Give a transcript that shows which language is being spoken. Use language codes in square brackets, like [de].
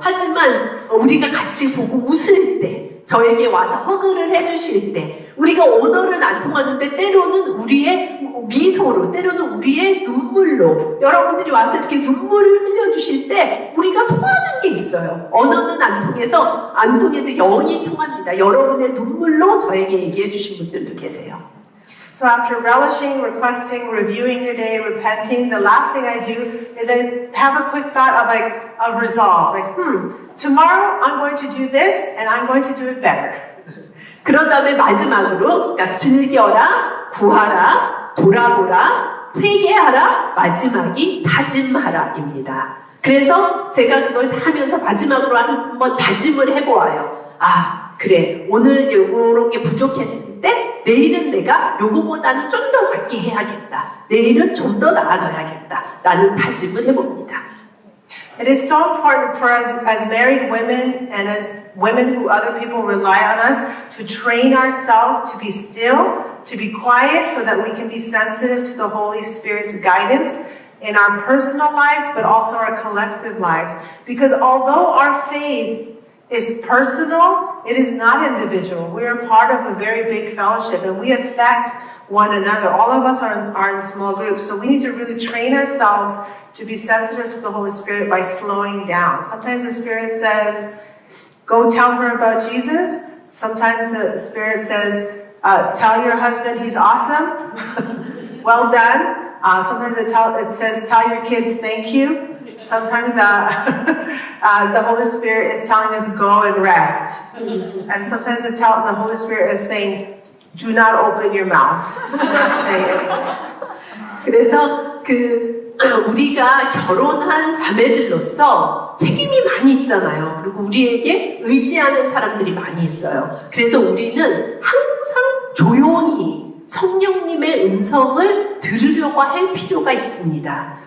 [ko] 하지만 우리가 같이 보고 웃을 때, 저에게 와서 허그를 해주실 때, 우리가 언어는 안 통하는데 때로는 우리의 미소로, 때로는 우리의 눈물로, 여러분들이 와서 이렇게 눈물을 흘려주실 때 우리가 통하는 게 있어요. 언어는 안 통해도 영이 통합니다. 여러분의 눈물로 저에게 얘기해 주신 분들도 계세요. [en] So after relishing, requesting, reviewing your day, repenting, the last thing I do is I have a quick thought of resolve. Tomorrow I'm going to do this and I'm going to do it better. [ko] 그런 다음에 마지막으로, 그러니까 즐겨라, 구하라, 돌아보라, 회개하라, 마지막이 다짐하라입니다. 그래서 제가 그걸 다 하면서 마지막으로 한번 다짐을 해보아요. 그래, 오늘 요런 게 부족했을 때 내일은 내가 요거보다는 좀 더 낫게 해야겠다. 내일은 좀 더 나아져야겠다. 라는 다짐을 해봅니다. [en] It is so important for us as married women and as women who other people rely on us to train ourselves to be still, to be quiet so that we can be sensitive to the Holy Spirit's guidance in our personal lives but also our collective lives. Because although our faith is personal, it is not individual. We are part of a very big fellowship and we affect one another. All of us are in small groups, so we need to really train ourselves to be sensitive to the Holy Spirit by slowing down. Sometimes the Spirit says, go tell her about Jesus. Sometimes the Spirit says, tell your husband he's awesome. Well done. Sometimes it says, tell your kids thank you. Sometimes the Holy Spirit is telling us, go and rest. And sometimes the Holy Spirit is saying, do not open your mouth. Do not say it. [ko] 그래서 우리가 결혼한 자매들로서 책임이 많이 있잖아요. 그리고 우리에게 의지하는 사람들이 많이 있어요. 그래서 우리는 항상 조용히 성령님의 음성을 들으려고 할 필요가 있습니다.